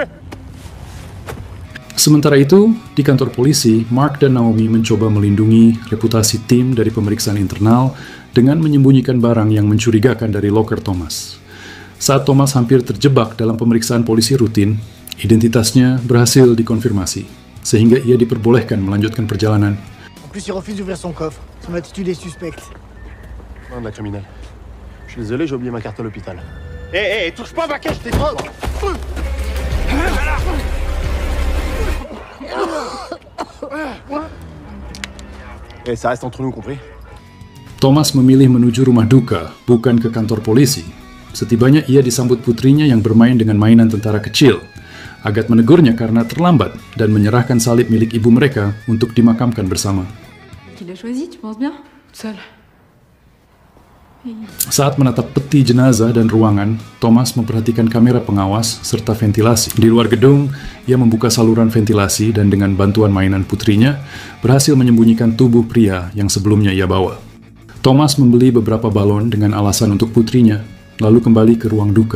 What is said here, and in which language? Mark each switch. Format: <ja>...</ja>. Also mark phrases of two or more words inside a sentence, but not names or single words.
<id>Sementara itu, di kantor polisi, Mark dan Naomi mencoba melindungi reputasi tim dari pemeriksaan internal dengan menyembunyikan barang yang mencurigakan dari loker Thomas. Saat Thomas hampir terjebak dalam pemeriksaan polisi rutin, identitasnya berhasil dikonfirmasi, sehingga ia diperbolehkan melanjutkan perjalanan.</id> <fr>En plus, il refuse d'ouvrir son coffre. Son attitude est suspecte. Non, de la criminelle. Je suis désolé, j'ai oublié ma carte à l'hôpital. Hé, touche pas à ma caisse, t'es trop... ça reste entre nous, compris?</fr> <id>Thomas memilih menuju rumah duka, bukan ke kantor polisi. Setibanya ia disambut putrinya yang bermain dengan mainan tentara kecil. Agathe menegurnya karena terlambat dan menyerahkan salib milik ibu mereka untuk dimakamkan bersama.</id> <fr>Qui l'a choisi, tu penses bien? Seul.</fr> <id>Saat menatap peti jenazah dan ruangan, Thomas memperhatikan kamera pengawas serta ventilasi. Di luar gedung, ia membuka saluran ventilasi dan dengan bantuan mainan putrinya, berhasil menyembunyikan tubuh pria yang sebelumnya ia bawa. Thomas membeli beberapa balon dengan alasan untuk putrinya, lalu kembali ke ruang duka.</id>